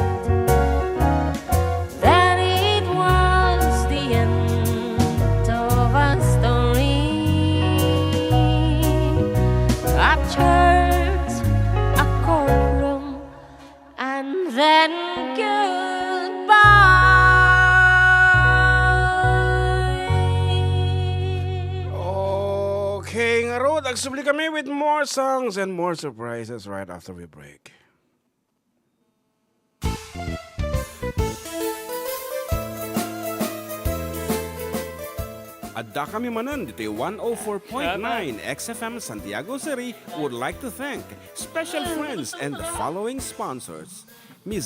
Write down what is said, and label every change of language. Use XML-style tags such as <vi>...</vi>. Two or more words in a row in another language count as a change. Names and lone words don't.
<en>Then it was the end of our story. A church, a courtroom, and then goodbye. Okay, nga Rod,</en> <ilo>agsubli kami</ilo> <en>with more songs and more surprises right after we break.</en> <ilo>Adda kami Manen dito</ilo> <en>104.9 XFM Santiago City would like to thank special friends and the following sponsors. Ms.</en>